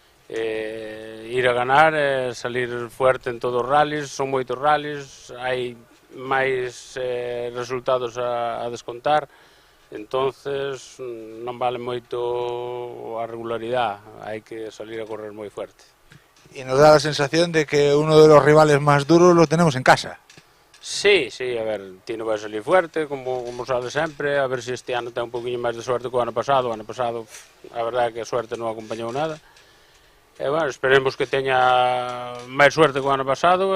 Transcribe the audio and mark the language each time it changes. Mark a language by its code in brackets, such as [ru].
[gl] Ir a ganar, salir fuerte en todos os rallies, son moitos rallies, hai máis resultados a descontar, entonces non vale moito a regularidade, hai que salir a correr moi fuerte. [es] Y nos da la sensación de que uno de los rivales más duros lo tenemos en casa. [gl] Sí, a ver, Tino vai salir fuerte, como sale sempre, a ver se este ano ten un poquinho máis de suerte que o ano pasado. A verdade é que a suerte non acompañou nada. E, bueno, esperemos que teña máis suerte que o ano pasado.